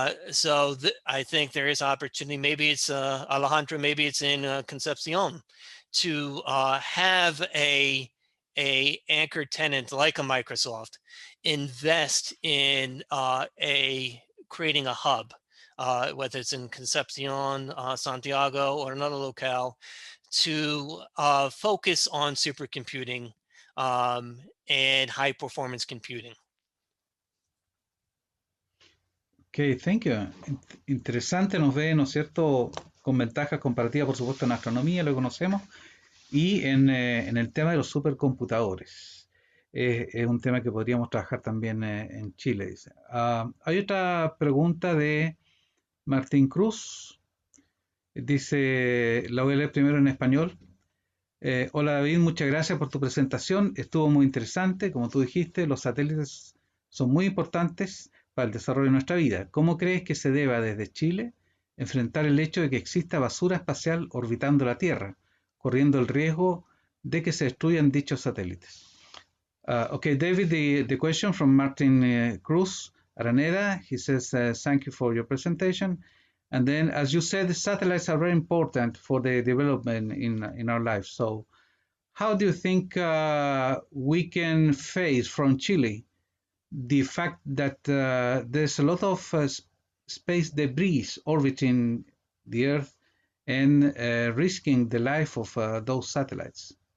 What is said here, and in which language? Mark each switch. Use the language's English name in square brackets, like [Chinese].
[English] So I think there is opportunity. Maybe it's Alejandro, maybe it's in Concepcion to have a anchor tenant like a Microsoft invest in creating a hub, whether it's in Concepcion, Santiago, or another locale, to focus on supercomputing and high performance computing. Ok, thank you. [Spanish] Interesante, nos ve, ¿no es cierto?, con ventajas comparativas, por supuesto, en astronomía, lo conocemos, y en el tema de los supercomputadores. Es un tema que podríamos trabajar también en Chile, dice. Hay otra pregunta de Martín Cruz. Dice, la voy a leer primero en español. Hola David, muchas gracias por tu presentación. Estuvo muy interesante. Como tú dijiste, los satélites son muy importantes para el desarrollo de nuestra vida. ¿Cómo crees que se deba desde Chile enfrentar el hecho de que exista basura espacial orbitando la Tierra, corriendo el riesgo de que se destruyan dichos satélites? [English] Okay, David, the question from Martin Cruz Araneda. He says, thank you for your presentation. And then, as you said, the satellites are very important for the development in our lives. So how do you think we can face from Chile the fact that there's a lot of space debris orbiting the Earth and risking the life of those satellites?